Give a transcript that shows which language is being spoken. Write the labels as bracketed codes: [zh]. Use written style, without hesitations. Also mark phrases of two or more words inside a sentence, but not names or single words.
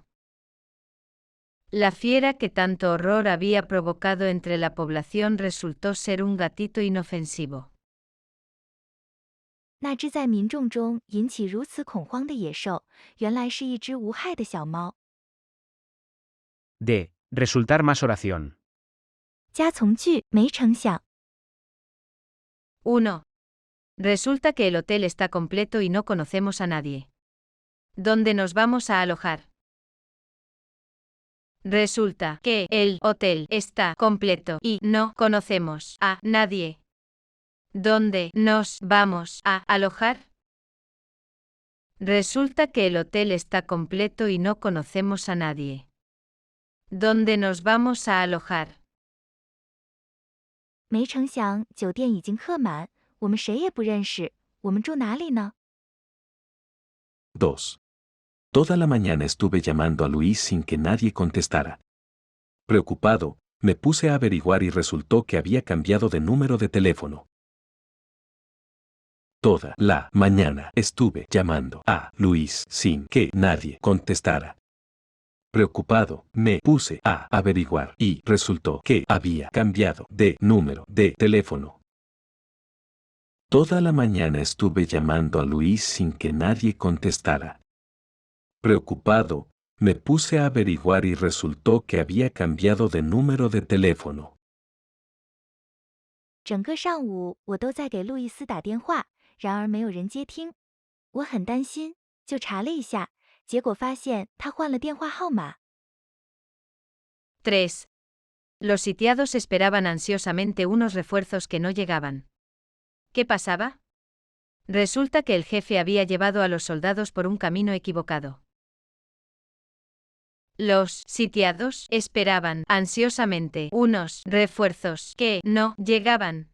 [es] La fiera que tanto horror había provocado entre la población resultó ser un gatito inofensivo. [zh] 那只在民众中引起如此恐慌的野兽，原来是一只无害的小猫。 [es] D. Resultar más oración. [zh] 加从句没成想。 [es] 1. Resulta que el hotel está completo y no conocemos a nadie. ¿Dónde nos vamos a alojar? Resulta que el hotel está completo y no conocemos a nadie. ¿Dónde nos vamos a alojar? Resulta que el hotel está completo y no conocemos a nadie. ¿Dónde nos vamos a alojar? [zh] 没成想酒店已经客满，我们谁也不认识，我们住哪里呢？ [es] 2. Toda la mañana estuve llamando a Luis sin que nadie contestara. Preocupado, me puse a averiguar y resultó que había cambiado de número de teléfono. Toda la mañana estuve llamando a Luis sin que nadie contestara. Preocupado, me puse a averiguar y resultó que había cambiado de número de teléfono. Toda la mañana estuve llamando a Luis sin que nadie contestara. Preocupado, me puse a averiguar y resultó que había cambiado de número de teléfono. [zh] 整个上午我都在给路易斯打电话，然而没有人接听。我很担心，就查了一下，结果发现他换了电话号码。 [es] 3. Los sitiados esperaban ansiosamente unos refuerzos que no llegaban. ¿Qué pasaba? Resulta que el jefe había llevado a los soldados por un camino equivocado. Los sitiados esperaban ansiosamente unos refuerzos que no llegaban.